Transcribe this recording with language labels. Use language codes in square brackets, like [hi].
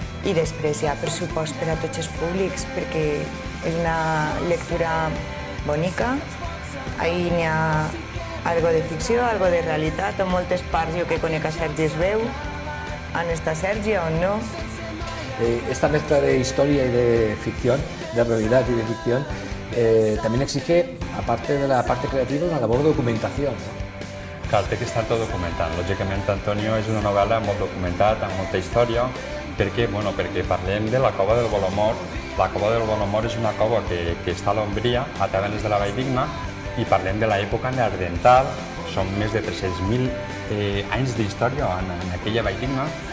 [ca] I després hi ha pressupost per a tots els públics, perquè és una lectura bonica. Ahí n'hi ha algo de ficció, algo de realitat, en moltes parts jo que conec a Sergi es veu, on està Sergi o no. [es] Esta mezcla de historia y de ficción, de realidad y de ficción, también exige, aparte de la parte creativa, una labor de documentación, ¿no? [ca] Clar, té que estar tot documentat. Lògicament, Antonio és una novel·la molt documentada, amb molta història. Per què? Bueno, perquè parlem de la cova del Bolomor. La cova del Bolomor és una cova que està a l'Ombria, a Tavernes de la Valldigna, i parlem de l'època neandertal. Són més de 300.000 anys d'història en aquella Valldigna.